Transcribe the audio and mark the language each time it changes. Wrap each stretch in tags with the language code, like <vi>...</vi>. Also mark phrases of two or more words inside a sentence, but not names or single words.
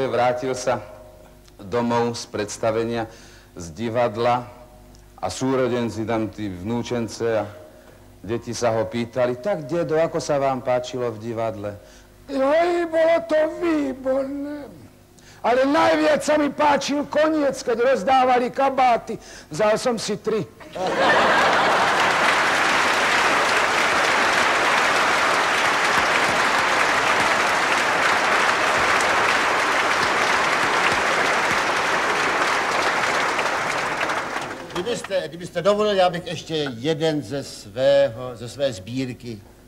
<sk>vrátil sa domov z predstavenia, z divadla a súrodenci tam, tí vnúčence a deti sa ho pýtali: tak, dedo, ako sa vám páčilo v divadle? Joj, bolo to výborné. Ale najviac sa mi páčil koniec, keď rozdávali kabáty. Vzal som si 3.</sk> <cs>Kdybyste dovolil, já bych ještě jeden ze své sbírky.</cs>